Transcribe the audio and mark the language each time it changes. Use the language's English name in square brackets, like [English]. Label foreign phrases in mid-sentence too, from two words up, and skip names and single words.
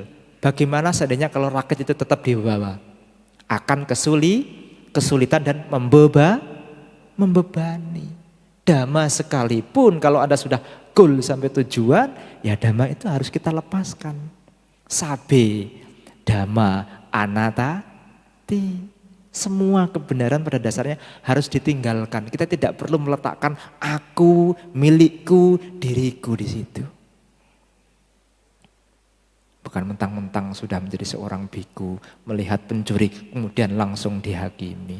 [Indonesian] Bagaimana seandainya kalau rakit itu tetap dibawa? Akan kesulitan dan membebani. Dhamma sekalipun kalau Anda sudah goal sampai tujuan, ya Dhamma itu harus kita lepaskan. [Pali] Sabe Dhamma anatati. [Indonesian] Semua kebenaran pada dasarnya harus ditinggalkan. Kita tidak perlu meletakkan aku, milikku, diriku di situ. Bukan mentang-mentang sudah menjadi seorang biku, melihat pencuri, kemudian langsung dihakimi.